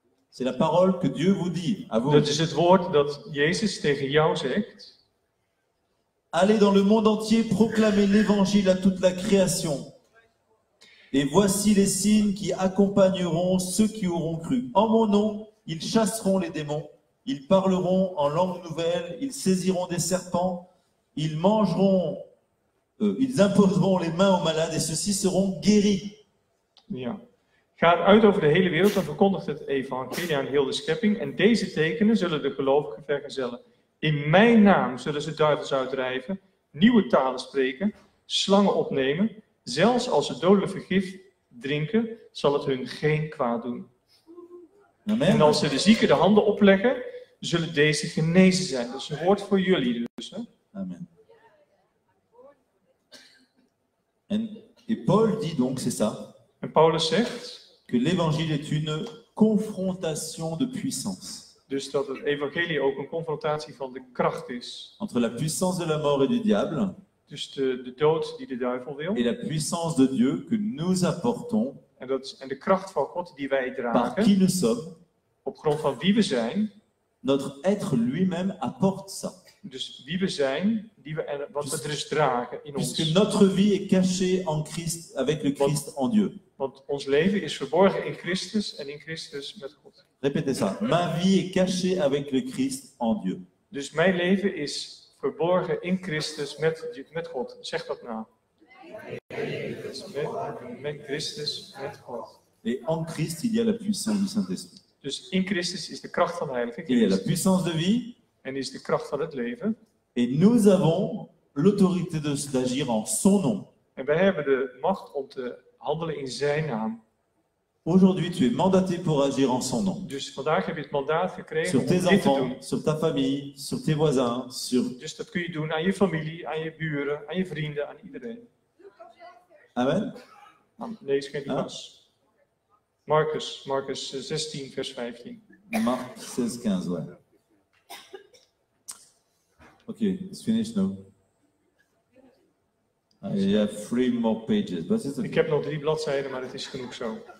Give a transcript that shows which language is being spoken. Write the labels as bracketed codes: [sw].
[fr] C'est la parole que Dieu vous dit, à vous. [nl] Dat is het woord dat Jezus tegen jou zegt. [fr] Allez dans le monde entier, proclamez l'évangile à toute la création. Et voici les signes qui accompagneront ceux qui auront cru. En mon nom, ils chasseront les démons, ils parleront en langue nouvelle, ils saisiront des serpents, ils mangeront, ils imposeront les mains aux malades et ceux-ci seront guéris. [nl] Ja. Ga uit over de hele wereld en verkondigt het evangelie aan heel de schepping. En deze tekenen zullen de gelovigen vergezellen. In mijn naam zullen ze duivels uitdrijven, nieuwe talen spreken, slangen opnemen. Zelfs als ze dodelijk vergif drinken, zal het hun geen kwaad doen. En Amen. als ze de zieken de handen opleggen, zullen deze genezen zijn. Dat is een woord voor jullie dus. Hè? Amen. [fr] Et Paul dit donc, c'est ça, [nl] En Paulus zegt [fr] que l'évangile est une confrontation de puissance [nl] dus dat het evangelie ook een confrontatie van de kracht is. [fr] entre la puissance de la mort et du diable [nl] Dus de dood die de duivel wil. [fr] et la puissance de Dieu que nous apportons [nl] En de kracht van God die wij [fr] par [nl] dragen. [fr] qui nous sommes. [nl] Op grond van wie we zijn. [fr] Notre être lui-même apporte ça. [nl] Dus wie we zijn, wat we dus dragen in [fr] Puisque [nl] ons. [fr] notre vie est cachée en Christ, avec le Christ en Dieu. [nl] Want ons leven is verborgen in Christus en in Christus met God. [fr] Répétez ça. Ma vie est cachée avec le Christ en Dieu. [nl] Dus mijn leven is verborgen in Christus met God. Zeg dat nou. Met Christus, met God. [fr] Et en Christ, il y a la puissance du Saint-Esprit. [nl] Dus in Christus is de kracht van de Heilige [fr] Il y a la [nl] Geest. [fr] puissance de vie. [nl] En is de kracht van het leven. [fr] Et nous avons l'autorité d'agir en son nom. [nl] En wij hebben de macht om te handelen in zijn naam. [fr] Aujourd'hui, tu es mandaté pour agir en son nom. [nl] Dus vandaag heb je het mandaat gekregen [fr] Sur [nl] om [fr] tes [nl] dit te doen. [fr] enfants, sur ta famille, sur tes voisins, sur... [nl] Dus dat kun je doen aan je familie, aan je buren, aan je vrienden, aan iedereen. Amen. Nee, is geen Lucas. Marcus 16, vers 15. [fr] Marc 16, 15, ouais. [en] Okay, it's finished now. You have 3 more pages, but it's okay. [nl] Ik heb nog 3 bladzijden, maar het is genoeg zo.